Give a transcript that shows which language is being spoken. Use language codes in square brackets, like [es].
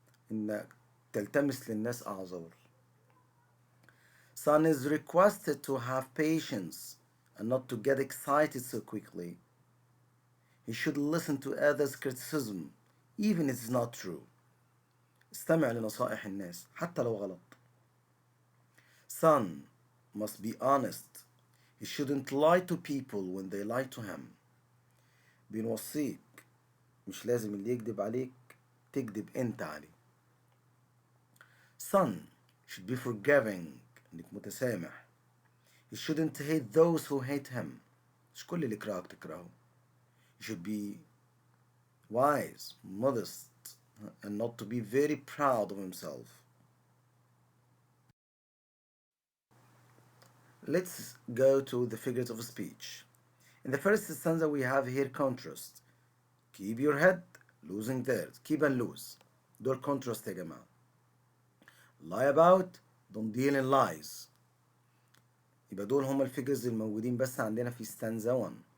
[ar] إنك تلتمس للناس أعذار. [en] Son is requested to have patience and not to get excited so quickly. He should listen to others' criticism, even if it's not true. [ar] استمع لنصائح الناس حتى لو غلط. [en] Son must be honest. He shouldn't lie to people when they lie to him. [ar] بنوصيك مش لازم اللي يكذب عليك تكذب انت عليه. [en] Son should be forgiving [ar] انك متسامح. [en] He shouldn't hate those who hate him. [ar] مش كل اللي يكرهك تكرهه. [en] He should be wise, modest, and not to be very proud of himself. Let's go to the figures of speech. In the first stanza we have here contrast. Keep your head, losing theirs. Keep and lose. [ar] دول contrast يا جماعة. [en] Lie about, don't deal in lies. [ar] يبقى دول هما الفيجرز الموجودين بس عندنا في stanza 1.